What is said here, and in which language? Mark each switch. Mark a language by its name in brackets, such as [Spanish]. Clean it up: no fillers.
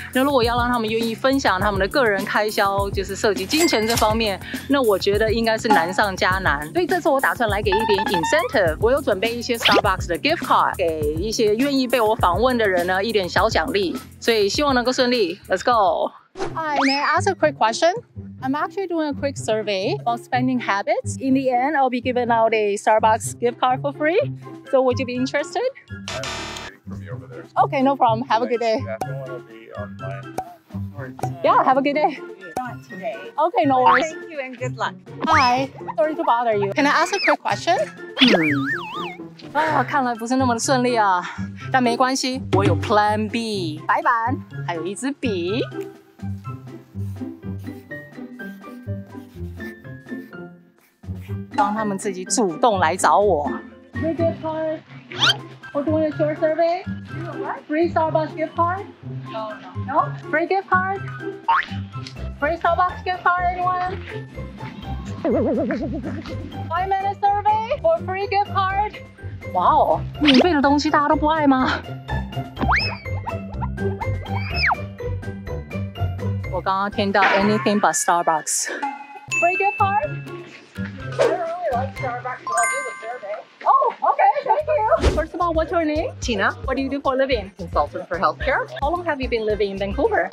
[Chinese] 那如果要让他们愿意分享他们的个人开销，就是涉及金钱这方面，那我觉得应该是难上加难。所以这次我打算来给一点 incentive， 我有准备一些 Starbucks 的 gift card， 给一些愿意被我访问的人呢一点小奖励。所以希望能够顺利。 [English] Let's go. Hi, may I ask a quick question? I'm actually doing a quick survey about spending habits. In the end, I'll be giving out a Starbucks gift card for free. So would you be interested? I'm waiting for me over there. Okay, no problem. Have a good day. I don't want to be online. Yeah, have a good day. Not today. Okay, no worries. Thank you and good luck. Hi, sorry to bother you. Can I ask a quick question? [Chinese] 看来不是那么的顺利啊，但没关系，我有 Plan B， 白板，还有一支笔。让他们自己主动来找我。 [English] Free gift card. We're doing a short survey. Free Starbucks gift card. No. Free gift card. Free Starbucks gift card. Anyone? 5-minute survey for free gift card. [Chinese] 哇哦，免费的东西大家都不爱吗？我刚刚听到 [English] anything but Starbucks. Free gift card. I don't really like Starbucks, but I'll do the survey. Oh, okay, thank you. First of all, what's your name? Tina, What do you do for a living? consultant for healthcare. How long have you been living in Vancouver?